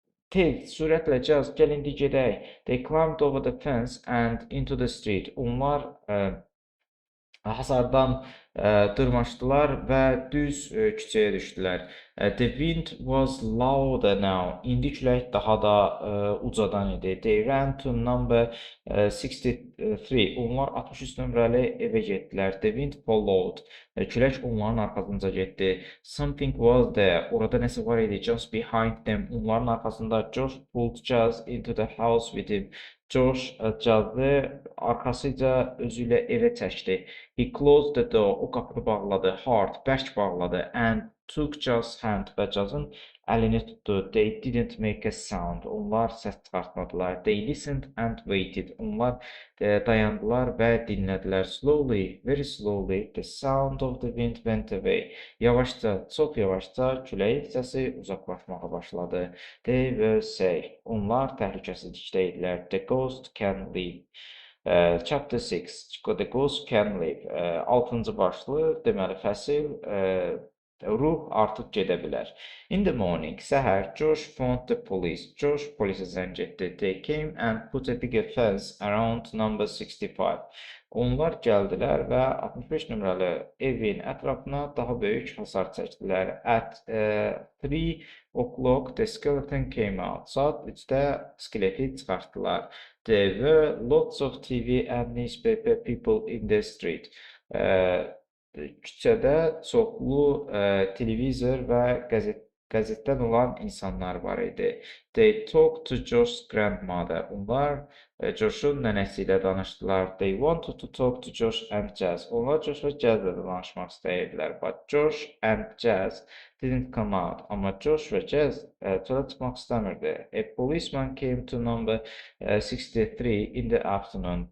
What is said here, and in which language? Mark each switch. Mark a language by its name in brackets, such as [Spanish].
[Azerbaijani] Tez, sürətlə Jaz, gəl indi gedək. [English] They climbed over the fence and into the street. [Azerbaijani] Onlar hasardan dırmaşdılar və düz küçəyə düşdülər. [English] The wind was louder now. [Azerbaijani] İndi külək daha da ucadan idi. [English] They ran to number 63. [Azerbaijani] Onlar 63 nömrəli evə getdilər. [English] The wind followed. [Azerbaijani] Külək onların arxasınca getdi. [English] Something was there. [Azerbaijani] Orada nəsə var idi. [English] Just behind them. [Azerbaijani] Onların arxasında [English] Josh pulled Jaz into the house with him. [Azerbaijani] Josh Jaz'ı arxasıca özü ilə evə çəkdi. [English] He closed the door. [Azerbaijani] O qapını bağladı. Hard, bərk bağladı. And [English] took Jazz's hand [Azerbaijani] və Jazzın əlini tutdu. [English] They didn't make a sound. [Azerbaijani] Onlar səs çıxartmadılar. [English] They listened and waited. [Azerbaijani] Onlar dayandılar və dinlədilər. [English] Slowly, very slowly, the sound of the wind went away. [Azerbaijani] Yavaşca, çox yavaşca küləyin səsi uzaqlaşmağa başladı. [English] They were safe. [Azerbaijani] Onlar təhlükəsizlikdə idilər. [English] The ghost can live. Chapter 6. The Ghost Can Live. [Azerbaijani] 6-cı başlı, deməli fəsil, ruh artıq gedə bilər. [English] In the morning, səhər, Josh phoned the police. [Azerbaijani] Josh polisə zəng etdi. [English] They came and put a bigger fence around number 65. [Azerbaijani] Onlar gəldilər və 65 nömrəli evin ətrafına daha böyük hasar çəkdilər. [English] At 3 o'clock, the skeleton came out. [Azerbaijani] Saat 3-də skeleti çıxartdılar. [English] There were lots of TV and newspaper people in the street. [Azerbaijani] Küçədə çoxlu televizor və qəzetdən olan insanlar var idi. [English] They talked to Josh's grandmother. [Azerbaijani] Onlar Josh'un nənəsi ilə danışdılar. [English] They wanted to talk to Josh and Jazz. [Azerbaijani] Onlar Josh və Jazz ilə danışmaq istəyirdilər. [English] But Josh and Jazz didn't come out. [Azerbaijani] Amma Josh və Jazz çölə çıxmaq istəmirdi. [English] A policeman came to number 63 in the afternoon.